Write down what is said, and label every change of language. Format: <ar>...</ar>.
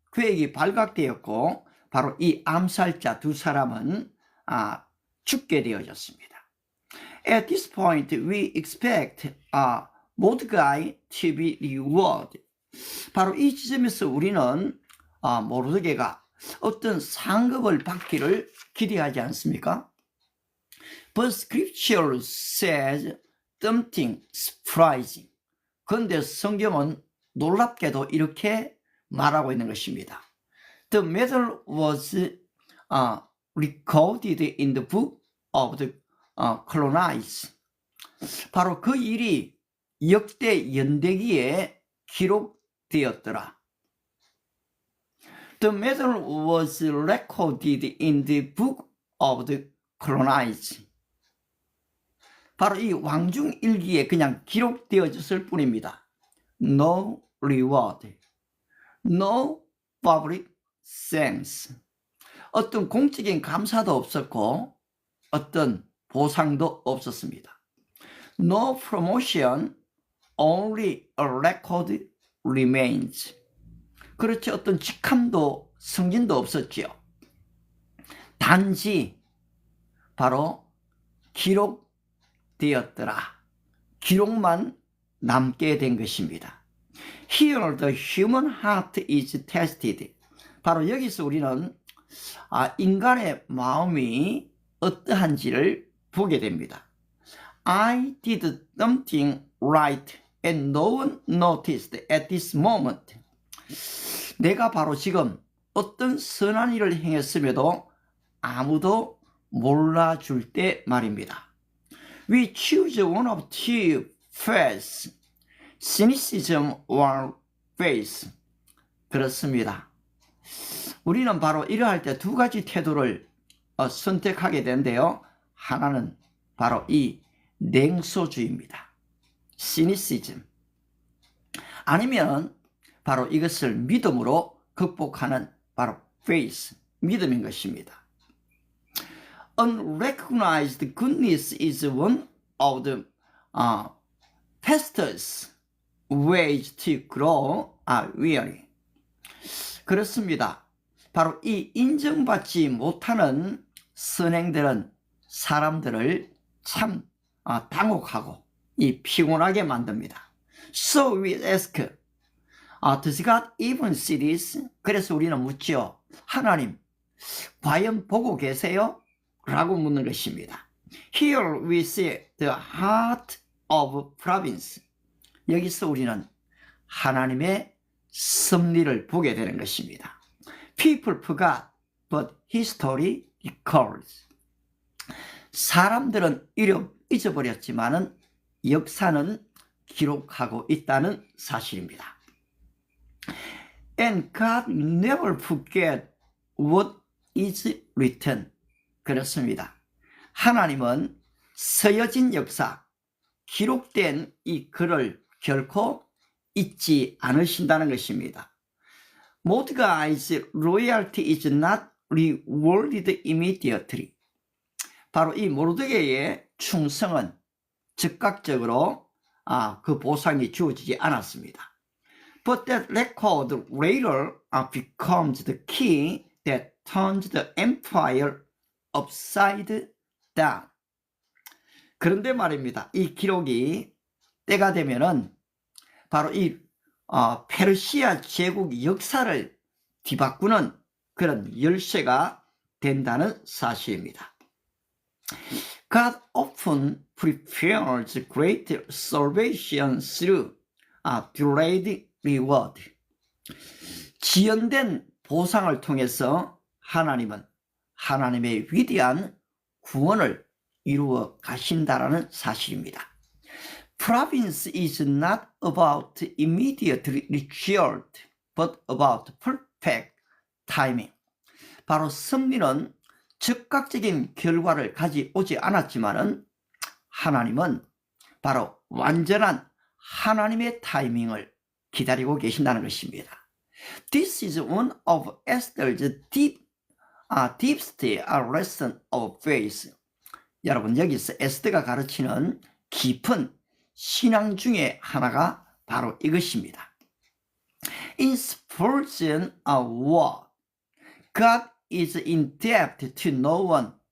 <ko>계획이 발각되었고 바로 이 암살자 두 사람은 죽게 되어졌습니다.</ko> <en>At this point, we expect Mordecai to be rewarded.</en> <ko>바로 이 지점에서 우리는 모르드게가 어떤 상급을 받기를 기대하지 않습니까?</ko> <en>But scripture says something surprising.</en> <ko>그런데 성경은 놀랍게도 이렇게 말하고 있는 것입니다.</ko> <en>The matter was recorded in the book of the Chronicles.</en> <ko>바로 그 일이 역대 연대기에 기록되었더라.</ko> <en>The matter was recorded in the book of the Chronicles.</en> <ko>바로 이 왕중일기에 그냥 기록되어졌을 뿐입니다.</ko> <en>No reward, no public thanks.</en> <ko>어떤 공적인 감사도 없었고 어떤 보상도 없었습니다.</ko> <en>No promotion, only a record remains.</en> <ko>그렇지 어떤 직함도 승진도 없었지요. 단지 바로 기록되었더라. 기록만 남게 된 것입니다.</ko> <en>Here the human heart is tested.</en> <ko>바로 여기서 우리는 인간의 마음이 어떠한지를 보게 됩니다.</ko> <en>I did something right and no one noticed at this moment.</en> <ko>내가 바로 지금 어떤 선한 일을 행했음에도 아무도 몰라줄 때 말입니다.</ko> <en>We choose one of two faiths, cynicism or faith.</en> <ko>그렇습니다. 우리는 바로 이러할 때 두 가지 태도를 선택하게 되는데요. 하나는 바로 이 냉소주의입니다.</ko> <en>cynicism.</en> <ko>아니면 바로 이것을 믿음으로 극복하는 바로 faith, 믿음인 것입니다.</ko> <en>Unrecognized goodness is one of the fastest ways to grow weary.</en> <ko>그렇습니다. 바로 이 인정받지 못하는 선행들은 사람들을 참 당혹하고 이 피곤하게 만듭니다.</ko> <en>So we ask, does God even see this?</en> <ko>그래서 우리는 묻지요. 하나님, 과연 보고 계세요? 라고 묻는 것입니다.</ko> <en>Here we see the heart of providence.</en> <ko>여기서 우리는 하나님의 섭리를 보게 되는 것입니다.</ko> <en>People forgot, but history recalls.</en> <ko>사람들은 잊어버렸지만은 역사는 기록하고 있다는 사실입니다.</ko> <en>And God never forget what is written.</en> <ko>그렇습니다. 하나님은 서여진 역사, 기록된 이 글을 결코 잊지 않으신다는 것입니다.</ko> <en>Mordecai's loyalty is not rewarded immediately.</en> <ko>바로 이 모르드게의 충성은 즉각적으로 그 보상이 주어지지 않았습니다.</ko> <en>But that record later becomes the key that turns the empire upside down.</en> <ko>그런데 말입니다. 이 기록이 때가 되면은 바로 이 페르시아 제국 역사를 뒤바꾸는 그런 열쇠가 된다는 사실입니다.</ko> <en>God often prepares great salvation through delayed reward.</en> <ko>지연된 보상을 통해서 하나님은 하나님의 위대한 구원을 이루어 가신다라는 사실입니다.</ko> <en>Providence is not about immediate result, but about perfect timing.</en> <ko>바로 섭리는 즉각적인 결과를 가져오지 않았지만은 하나님은 바로 완전한 하나님의 타이밍을 기다리고 계신다는 것입니다.</ko> <en>This is one of Esther's deepest lesson of faith.</en> <ko>여러분 여기서 에스더가 가르치는 깊은 신앙 중에 하나가 바로 이것입니다.</ko> <en>In Spurgeon word, God is in debt to no one.</en>